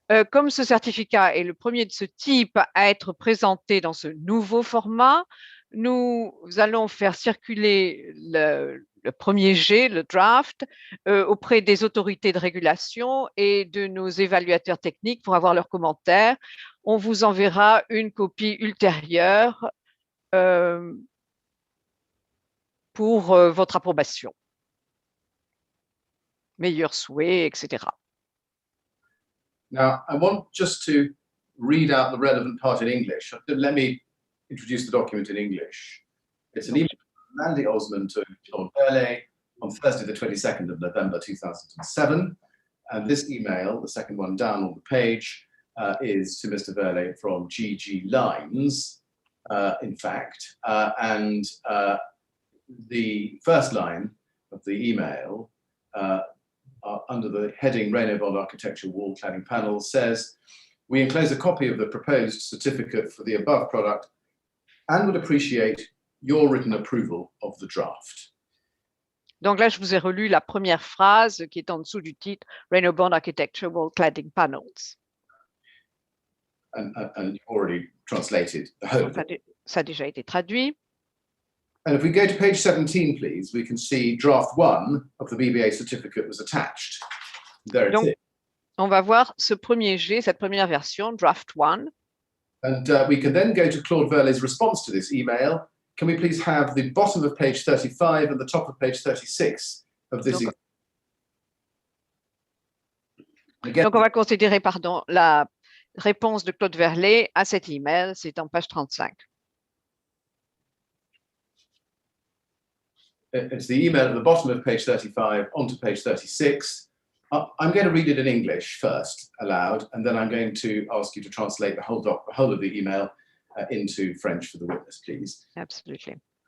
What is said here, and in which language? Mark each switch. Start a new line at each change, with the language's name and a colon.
French: Comme ce certificat est le premier de ce type à être présenté dans ce nouveau format, nous allons faire circuler le premier jet, le draft, auprès des autorités de régulation et de nos évaluateurs techniques pour avoir leurs commentaires. On vous enverra une copie ultérieure pour votre approbation. Meilleurs souhaits, etc.
English: Now, I want just to read out the relevant part in English. Let me introduce the document in English. It's an email from Mandy Osmond to Claude Verlet on Thursday, the 22nd of November 2007. And this email, the second one down on the page, is to Mr. Verlet from GG Lines, in fact. And the first line of the email, under the heading Renault Bond Architecture Wall Cladding Panel, says, "We enclose a copy of the proposed certificate for the above product and would appreciate your written approval of the draft."
French: Donc là, je vous ai relu la première phrase qui est en dessous du titre Renault Bond Architecture Wall Cladding Panels.
English: And you've already translated the whole.
French: Ça a déjà été traduit.
English: And if we go to page 17, please, we can see draft 1 of the BBA certificate was attached. There
French: Donc,
English: it is.
French: on va voir ce premier jet, cette première version, draft 1.
English: And we can then go to Claude Verlet's response to this email. Can we please have the bottom of page 35 and the top of page 36 of this email? Again,
French: Donc, on va considérer, pardon, la réponse de Claude Verlet à cet email, c'est en page 35.
English: it's the email at the bottom of page 35 onto page 36. I'm going to read it in English first, aloud, and then I'm going to ask you to translate the whole of the email into French for the witness, please. Absolutely.